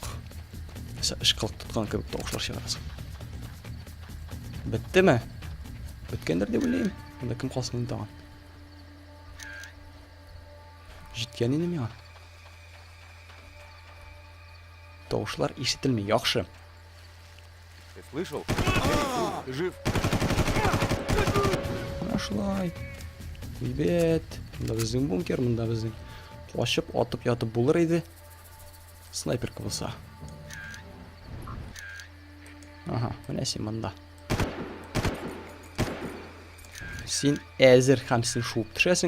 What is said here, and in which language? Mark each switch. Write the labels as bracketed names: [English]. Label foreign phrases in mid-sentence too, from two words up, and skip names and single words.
[Tatar] Ышкылык тоткан кебек тавышлар чыгарасың. Беттеме? Беткәндер дип уйлыйм. Монда кем калсын инде тагын? Җиткән инде миңа. Тавышлар ишетелми, яхшы. [Russian] Ты слышал? Ты жив? [Tatar] Шулай. Бет. Монда безнең бункер, монда безнең качып, атып ятып булыр иде. Снайперка булса. Ага, менә син монда. Син әзер һәм син шуып төшәсең.